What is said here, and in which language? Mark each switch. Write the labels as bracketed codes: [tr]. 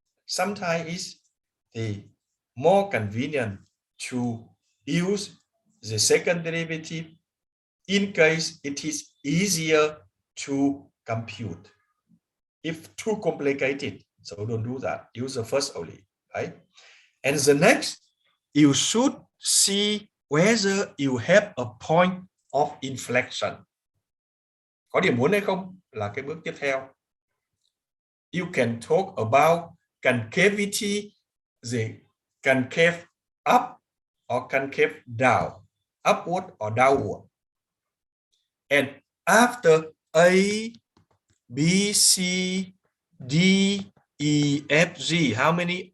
[en] Sometimes it's the more convenient to use the second derivative in case it is easier to compute. If too complicated, so don't do that. Use the first only, right? And the next, you should see whether you have a point of inflection. [vi] Có điểm muốn hay không là cái bước tiếp theo. [en] You can talk about concavity, the concave up or concave down, upward or downward. And after A, B, C, D, E, F, G, how many?